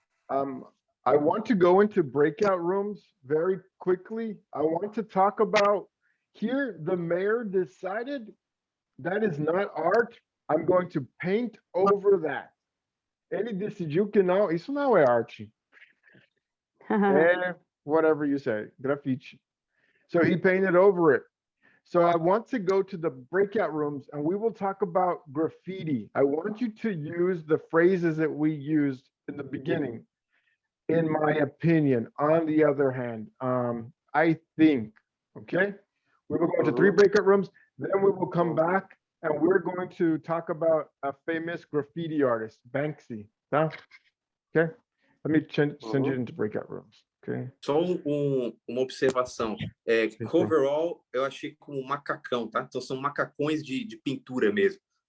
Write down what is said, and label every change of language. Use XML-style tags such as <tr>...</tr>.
<en>I want to go into breakout rooms very quickly. I want to talk about here, the mayor decided that is not art. I'm going to paint over that.</en> <pt>Ele decidiu que não, isso não é arte.</pt> <en>É whatever you say, grafite. So he painted over it. So I want to go to the breakout rooms and we will talk about graffiti. I want you to use the phrases that we used in the beginning. In my opinion, on the other hand, I think, okay? We will go into 3 breakout rooms, then we will come back and we're going to talk about a famous graffiti artist, Banksy. Tá? Okay? Let me send you into breakout rooms. Okay.</en> <pt>Só uma observação. Coverall, eu achei como macacão, tá? Então são macacões de pintura mesmo.</pt>